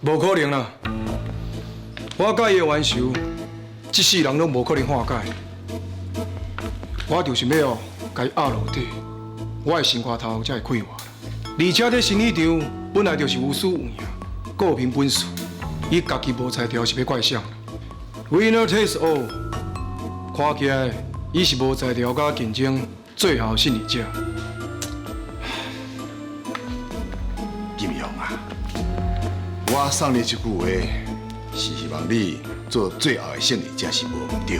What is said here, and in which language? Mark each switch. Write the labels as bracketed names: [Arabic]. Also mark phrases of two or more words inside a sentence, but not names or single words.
[Min Nan Chinese] 无可能啦！我甲伊的冤仇，一世人拢无可能化解。我就是要甲伊压落底，我的生活头才会快活。而且这生意场本来就是有输有赢，各凭本事。伊家己无才调是要怪谁 ？ [English] Winner takes all。 [Min Nan Chinese] 看起来伊是无才调甲竞争最后胜利者。金庸啊，我送你一句话， 是希望你做最后的胜利，才是无毋对。